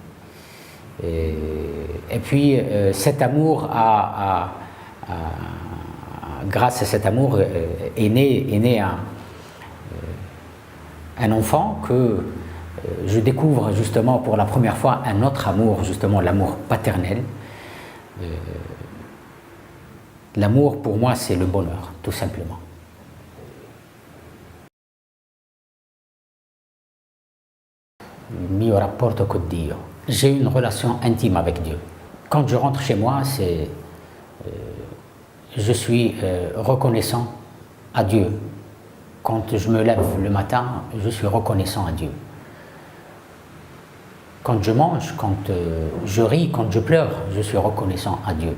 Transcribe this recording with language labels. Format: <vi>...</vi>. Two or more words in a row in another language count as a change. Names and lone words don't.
<fr>Et puis cet amour grâce à cet amour est né un enfant que je découvre justement pour la première fois un autre amour, justement l'amour paternel. L'amour pour moi c'est le bonheur, tout simplement.</fr> <it>Il mio rapporto con Dio.</it> <fr>J'ai une relation intime avec Dieu. Quand je rentre chez moi, je suis reconnaissant à Dieu. Quand je me lève le matin, je suis reconnaissant à Dieu. Quand je mange, quand je ris, quand je pleure, je suis reconnaissant à Dieu.</fr>